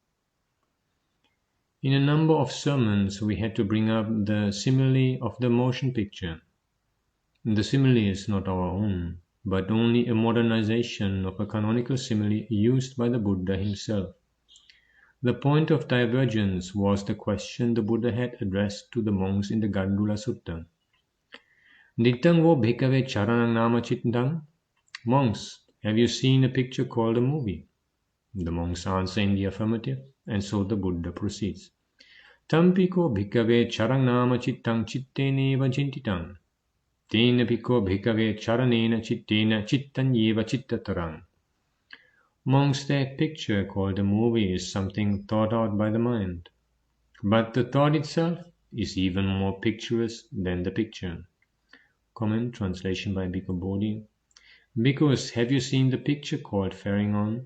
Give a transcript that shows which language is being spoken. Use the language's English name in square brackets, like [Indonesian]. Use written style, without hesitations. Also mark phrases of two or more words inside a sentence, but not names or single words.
[English] In a number of sermons, we had to bring up the simile of the motion picture. The simile is not our own, but only a modernization of a canonical simile used by the Buddha himself. The point of divergence was the question the Buddha had addressed to the monks in the Gandula Sutta. [Pali] Dittang vo bhikkhave charanang nama chittang? [English] Monks, have you seen a picture called a movie? The monks answer in the affirmative, and so the Buddha proceeds. [Pali] Tampiko bhikkhave charang nama chittang chitteneva chintitang. Tena piko bhikkhave charanena chittena chittanyeva chittatarang. [English] Monks, that picture called a movie is something thought out by the mind. But the thought itself is even more picturesque than the picture. Comment translation by Bhikkhu Bodhi. Bhikkhus, have you seen the picture called faring on?